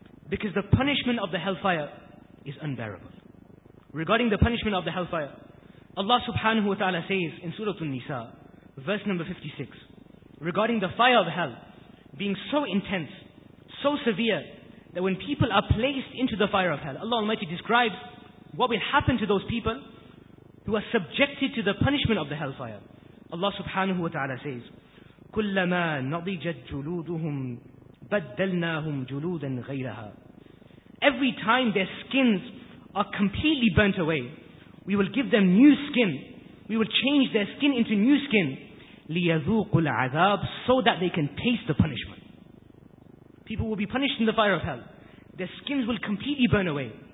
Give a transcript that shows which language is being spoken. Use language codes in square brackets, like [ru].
[en] Because the punishment of the hellfire is unbearable. Regarding the punishment of the hellfire, Allah subhanahu wa ta'ala says in Surah An-Nisa, verse number 56, regarding the fire of hell being so intense, so severe, that when people are placed into the fire of hell, Allah Almighty describes what will happen to those people who are subjected to the punishment of the hellfire. Allah subhanahu wa ta'ala says, [ar] كُلَّمَا نَضِجَتْ جُلُودُهُمْ بَدَّلْنَاهُمْ جُلُودًا غَيْرَهَا. [en] Every time their skins are completely burnt away, we will give them new skin. We will change their skin into new skin. [ar] لِيَذُوقُ الْعَذَابِ, [en] so that they can taste the punishment. People will be punished in the fire of hell. Their skins will completely burn away.